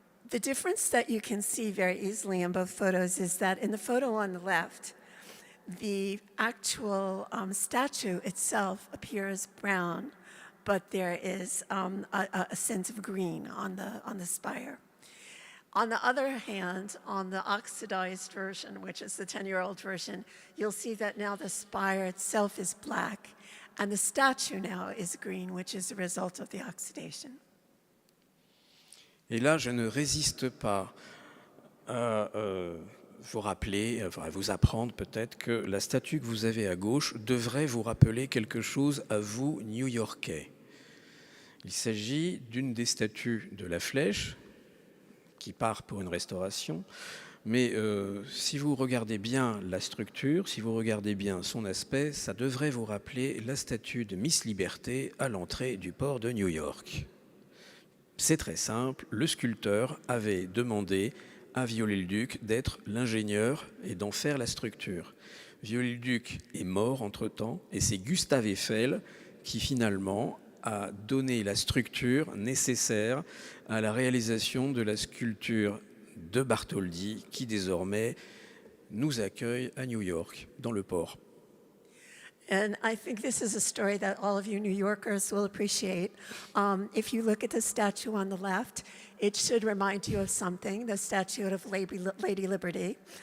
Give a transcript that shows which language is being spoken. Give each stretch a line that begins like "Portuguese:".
English: The difference that you can see very easily in both photos is that in the photo on the left, the actual statue itself appears brown, but there is a sense of green on the spire. On the other hand, on the oxidized version, which is the 10-year-old version, you'll see that now the spire itself is black, and the statue now is green, which is a result of the oxidation.
French: Et là, je ne résiste pas à vous rappeler, à vous apprendre peut-être que la statue que vous avez à gauche devrait vous rappeler quelque chose à vous, New-Yorkais. Il s'agit d'une des statues de la flèche qui part pour une restauration, mais si vous regardez bien la structure, si vous regardez bien son aspect, ça devrait vous rappeler la statue de Miss Liberté à l'entrée du port de New York. C'est très simple, le sculpteur avait demandé à Viollet-le-Duc d'être l'ingénieur et d'en faire la structure. Viollet-le-Duc est mort entre-temps, et c'est Gustave Eiffel qui finalement a donné la structure nécessaire à la réalisation de la sculpture de Bartholdi, qui désormais nous accueille à New York, dans le port.
English: And I think this is a story that all of you New Yorkers will appreciate. If you look at the statue on the left, it should remind you of something, the statue of Lady Liberty.